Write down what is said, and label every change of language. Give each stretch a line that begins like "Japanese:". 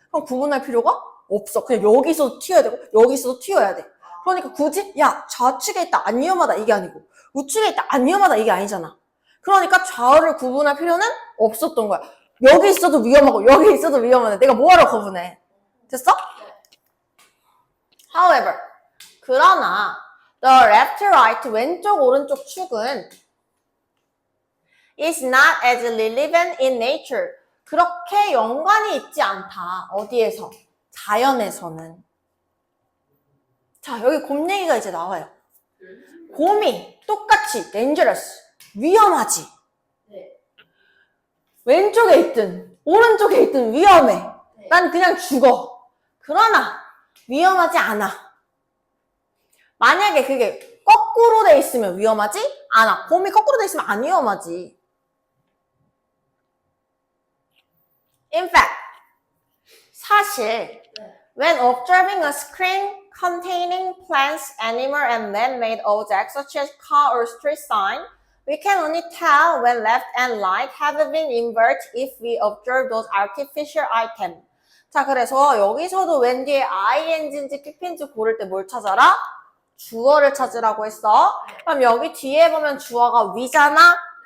Korean: 그럼 구분할 필요가 없어. 그냥 여기서 튀어야 되고 여기서도 튀어야 돼. 그러니까 굳이 야 좌측에 있다 안 위험하다 이게 아니고 우측에 있다 안 위험하다 이게 아니잖아. 그러니까 좌우를 구분할 필요는 없었던 거야. 여기 있어도 위험하고 여기 있어도 위험한데 내가 뭐하러 구분해. 됐어?
English: However, 그러나 the left, right, 왼쪽, 오른쪽 축은 is not as relevant in nature.
Korean: 그렇게 연관이 있지 않다. 어디에서? 자연에서는. 자, 여기 곰 얘기가 이제 나와요. 곰이 똑같이 dangerous, 위험하지. 왼쪽에 있든 오른쪽에 있든 위험해. 난 그냥 죽어. 그러나 위험하지 않아. 만약에 그게 거꾸로 돼 있으면 위험하지 않아. 곰이 거꾸로 돼 있으면 안 위험하지.
English: In fact, 사실 when observing a screen containing plants, animal, and man-made objects such as car or street sign, we can only tell when left and right have been inverted if we observe those artificial items.
Korean: 자, 그래서 여기서도 웬 뒤에 ing인지 pp인지 고를 때 뭘 찾아라? 주어를 찾으라고 했어. 그럼 여기 뒤에 보면 주어가 위잖아?